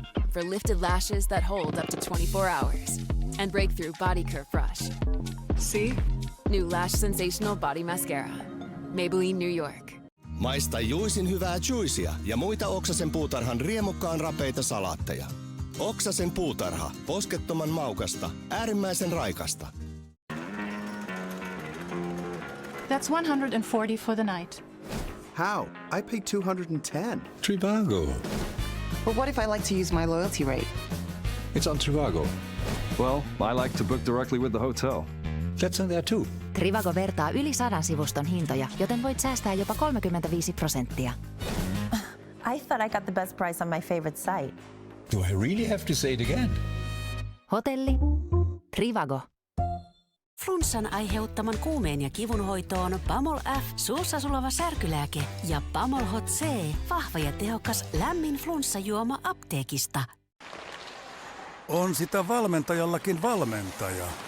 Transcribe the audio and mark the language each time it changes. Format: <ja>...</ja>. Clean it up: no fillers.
<en>For lifted lashes that hold up to 24 hours. And breakthrough body curve brush. See? New Lash Sensational Body Mascara. Maybelline New York.</en> <fi>Maista juisin hyvää juicea ja muita Oksasen puutarhan riemukkaan rapeita salaatteja. Oksasen puutarha. Poskettoman maukasta. Äärimmäisen raikasta.</fi> <en>That's 140 for the night. How? I paid 210. Trivago. But what if I like to use my loyalty rate? It's on Trivago. Well, I like to book directly with the hotel. That's on there too.</en> <fi>Trivago vertaa yli 100 sivuston hintoja, joten voit säästää jopa 35%.</fi> <en>I thought I got the best price on my favorite site. Do I really have to say it again?</en> <fi>Hotelli. Trivago. Flunssan aiheuttaman kuumeen ja kivun hoitoon Pamol F, suussa sulava särkylääke ja Pamol Hot C, vahva ja tehokas lämmin flunssajuoma apteekista. On sitä valmentajallakin valmentaja.</fi>